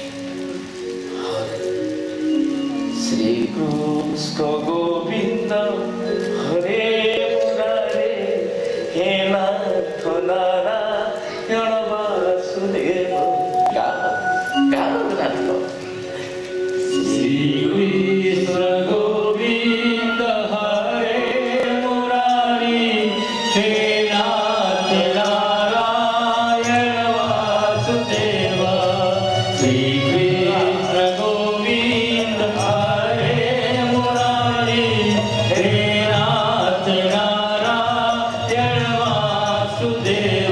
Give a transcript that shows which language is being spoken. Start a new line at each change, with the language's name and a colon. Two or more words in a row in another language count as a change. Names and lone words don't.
Sanskrit: ଶ୍ରୀକୃଷ୍ଣ ଗୋବିନ୍ଦ ହରେ ମୁରାରେ, ହେ ନାଥ ନାରାୟଣ ବାସୁଦେବ।
Odia: ଗାଅ ଗାଅ ରଘୁନାଥ।
Sanskrit: শ্রীকৃষ্ণ গোবিন্দ হরে মুরারি, হে নাথ নারায়ণ বাসুদেব। শ্রীকৃষ্ণ গোবিন্দ হরে মুরারি, হে নাথ নারায়ণ বাসুদেব।